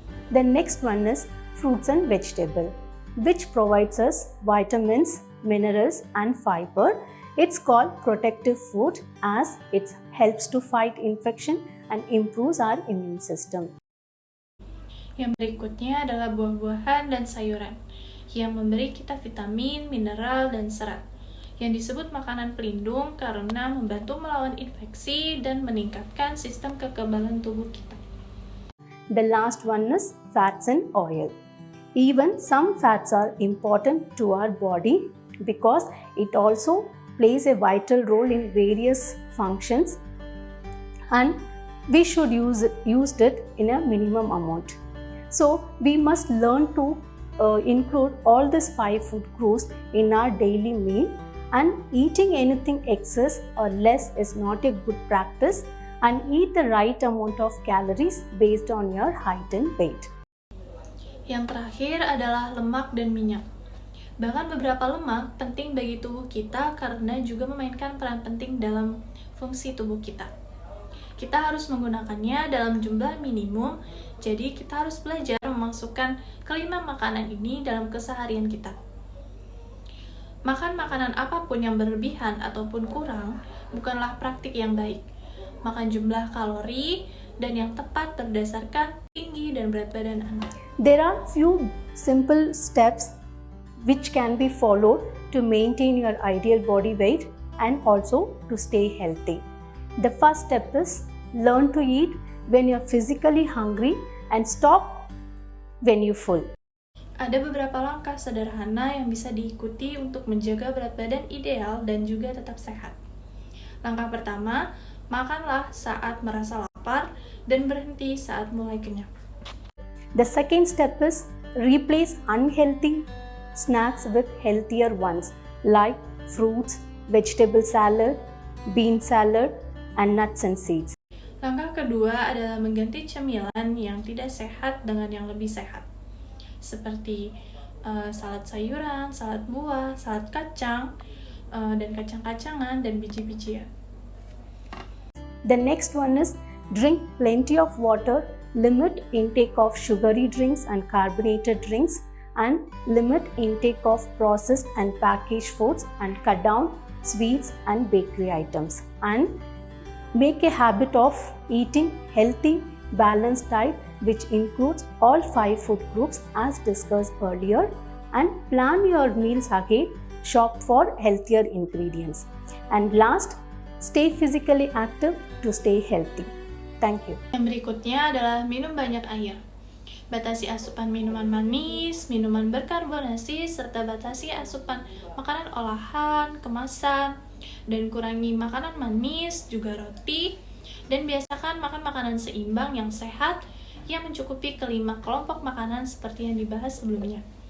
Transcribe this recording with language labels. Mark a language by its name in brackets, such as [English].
[English] The next one is fruits and vegetable, which provides us vitamins, minerals and fiber. It's called protective food as it helps to fight infection and improves our immune system. [Indonesian] Yang berikutnya adalah buah-buahan dan sayuran yang memberi kita vitamin, mineral, dan serat, yang disebut makanan pelindung karena membantu melawan infeksi dan meningkatkan sistem kekebalan tubuh kita. [English] The last one is fats and oil. Even some fats are important to our body because it also plays a vital role in various functions, and we should use it in a minimum amount. So we must learn to include all these 5 food groups in our daily meal, and eating anything excess or less is not a good practice, and eat the right amount of calories based on your height and weight. [Indonesian] Yang terakhir adalah lemak dan minyak. Bahkan beberapa lemak penting bagi tubuh kita karena juga memainkan peran penting dalam fungsi tubuh kita. Kita harus menggunakannya dalam jumlah minimum, jadi kita harus belajar memasukkan kelima makanan ini dalam keseharian kita. Makan makanan apapun yang berlebihan ataupun kurang bukanlah praktik yang baik. Makan jumlah kalori dan yang tepat berdasarkan tinggi dan berat badan Anda. [English] There are few simple steps which can be followed to maintain your ideal body weight and also to stay healthy. The first step is learn to eat when you're physically hungry and stop when you're full. [Indonesian] Ada beberapa langkah sederhana yang bisa diikuti untuk menjaga berat badan ideal dan juga tetap sehat. Langkah pertama, makanlah saat merasa lapar dan berhenti saat mulai kenyang. [English] The second step is replace unhealthy snacks with healthier ones like fruits, vegetable salad, bean salad, and nuts and seeds. [Indonesian] Langkah kedua adalah mengganti cemilan yang tidak sehat dengan yang lebih sehat, seperti salad sayuran, salad buah, salad kacang, dan kacang-kacangan, dan biji-bijian. [English] The next one is drink plenty of water limit intake of sugary drinks and carbonated drinks, and limit intake of processed and packaged foods, and cut down sweets and bakery items, and make a habit of eating healthy, balanced diet which includes all 5 food groups as discussed earlier, and plan your meals ahead, shop for healthier ingredients. And last, stay physically active to stay healthy. Thank you. [Indonesian] Yang berikutnya adalah minum banyak air. Batasi asupan minuman manis, minuman berkarbonasi, serta batasi asupan makanan olahan, kemasan, dan kurangi makanan manis, juga roti, dan biasakan makan makanan seimbang yang sehat yang mencukupi kelima kelompok makanan seperti yang dibahas sebelumnya.